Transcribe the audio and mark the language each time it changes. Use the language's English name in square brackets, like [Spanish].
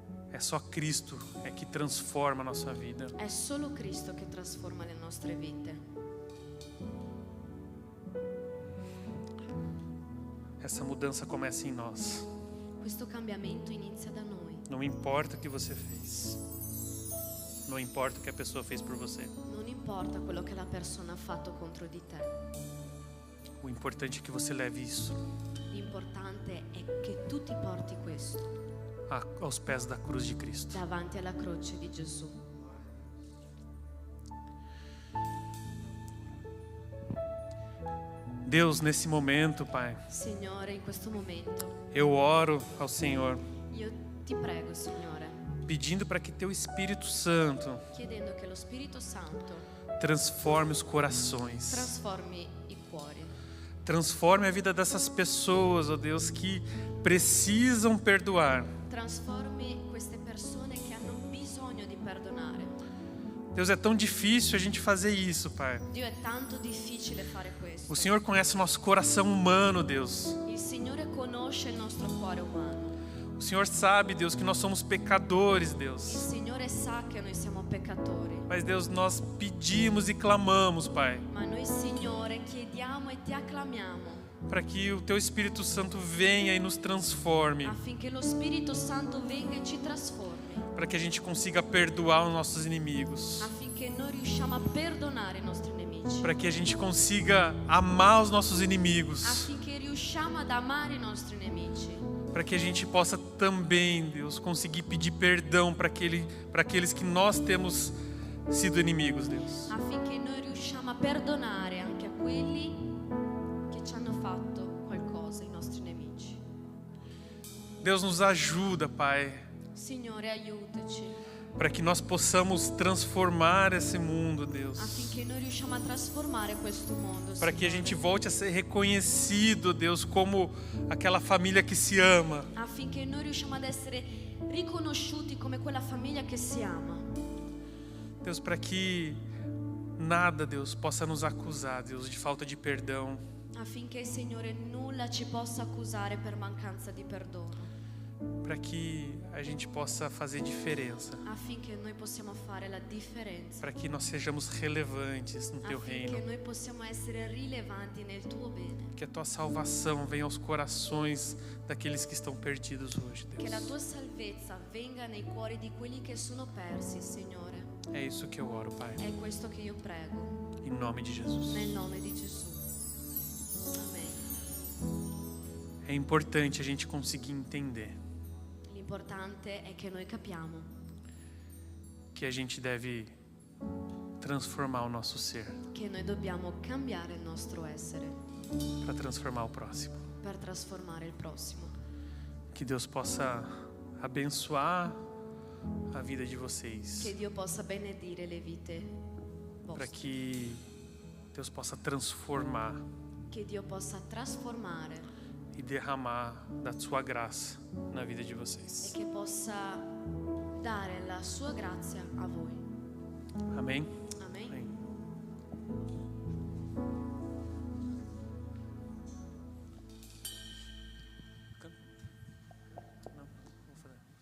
[Portuguese] É só Cristo que transforma a nossa vida. [Italian] È solo Cristo che trasforma le nostre vite. [Portuguese] Essa mudança começa em nós. [Italian] Questo cambiamento inizia da noi. [Portuguese] Não importa o que você fez. Não importa o que a pessoa fez por você. [Italian] Non importa quello che la persona ha fatto contro di te. [Portuguese] O importante é que você leve isso [Italian] L'importante è che tu ti porti questo [Portuguese] aos pés da cruz de Cristo. [Italian] davanti alla croce di Gesù. [Portuguese] Deus, nesse momento, Pai, [Italian] Signore, in questo momento [Portuguese] eu oro ao Senhor, [Italian] io ti prego, Signore, [Portuguese] pedindo para que Teu Espírito Santo [Italian] chiedendo che lo Spirito Santo [Portuguese] transforme os corações. [Italian] trasformi i cuori. [Portuguese] Transforme a vida dessas pessoas, ó Deus, que precisam perdoar. [Italian] Trasformi queste persone che hanno bisogno di perdonare. [Portuguese] Deus, é tão difícil a gente fazer isso, Pai. [Italian] Dio, è tanto difficile fare questo. [Portuguese] O Senhor conhece o nosso coração humano, Deus. [Italian] Il Signore conosce il nostro cuore umano. [Portuguese] O Senhor sabe, Deus, que nós somos pecadores, [Italian] Il [Portuguese] Deus. [Italian] Signore sa che noi siamo peccatori. [Portuguese] Mas, Deus, nós pedimos e clamamos, Pai, [Italian] Ma noi, Signore, adoriamo e ti acclamiamo, [Portuguese] para que o Teu Espírito Santo venha e nos transforme, [Italian] affinché lo Spirito Santo venga e ci trasformi, [Portuguese] para que a gente consiga perdoar os nossos inimigos, [Italian] affinché noi riusciamo a perdonare i nostri nemici, [Portuguese] para que a gente consiga amar os nossos inimigos, [Italian] affinché riusciamo ad amare i nostri nemici, [Portuguese] para que a gente possa também, Deus, conseguir pedir perdão para aqueles que nós temos sido inimigos, Deus. [Italian] affinché noi riusciamo a perdonare anche a quelli che ci hanno fatto qualcosa, i nostri nemici. [Portuguese] Deus, nos ajuda, Pai, [Italian] Signore, aiutaci, [Portuguese] para que nós possamos transformar esse mundo, Deus. [Italian] affinché noi riusciamo a trasformare questo mondo, [Portuguese] Para que a [Italian] Signore. [Portuguese] gente volte a ser reconhecido, Deus, como aquela família que se ama. [Italian] Affinché noi riusciamo ad essere riconosciuti come quella famiglia che si ama. [Portuguese] Deus, para que nada, Deus, possa nos acusar, Deus, de falta de perdão. [Italian] Affinché, Signore, nulla ci possa accusare per mancanza di perdono. [Portuguese] Para que a gente possa fazer diferença. [Italian] Affinché noi possiamo fare la differenza. [Portuguese] Para que nós sejamos relevantes no Teu [Italian] Affinché [Portuguese] reino. [Italian] noi possiamo essere rilevanti nel tuo bene. [Portuguese] Que a Tua salvação venha aos corações daqueles que estão perdidos hoje, [Italian] Che la [Portuguese] Deus. [Italian] tua salvezza venga nei cuori di quelli che sono persi, Signore. [Portuguese] É isso que eu oro, Pai. [Italian] È questo che io prego, [Portuguese] Em nome de Jesus. [Italian] nel nome di Gesù. Amen. [Portuguese] É importante a gente conseguir entender [Italian] L'importante è che noi capiamo [Portuguese] que a gente deve transformar o nosso ser [Italian] che noi dobbiamo cambiare il nostro essere [Portuguese] para transformar o próximo. [Italian] per trasformare il prossimo. [Portuguese] Que Deus possa abençoar a vida de vocês, [Italian] Che Dio possa benedire le vite [Portuguese] para [Italian] vostre. [Portuguese] que Deus possa transformar [Italian] Che Dio possa trasformare [Portuguese] e derramar da sua graça na vida de [Italian] e [Portuguese] vocês. [Italian] che possa dare la sua grazia a voi. [Portuguese] Amém? [Italian] Amen. [Portuguese] Amém. Não, vou fazer.